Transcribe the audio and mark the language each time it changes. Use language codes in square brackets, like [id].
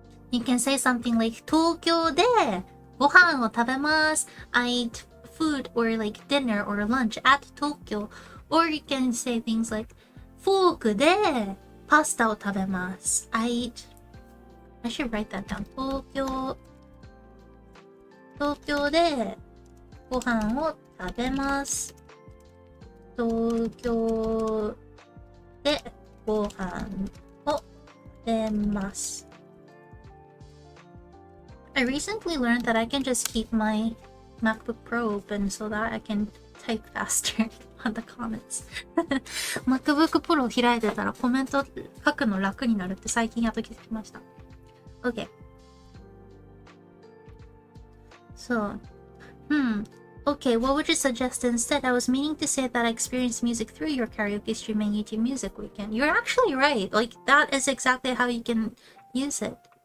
[en] You can say something like, [ja] 東京でご飯を食べます。 [en] I eat food or like dinner or lunch at Tokyo. Or you can say things like, [ja] フォークでパスタを食べます。 [en] I should write that down. [ja] 東京でご飯を食べます。東京でご飯を食べます。 [en] I recently learned that I can just keep my MacBook Pro open so that I can type faster on the comments. [ja] MacBook Pro を開いてたらコメント書くの楽になるって最近やっと気づきました。 [en] Okay. So, okay, what would you suggest instead? I was meaning to say that I experienced music through your karaoke stream and YouTube Music Weekend. You're actually right. Like, that is exactly how you can use it.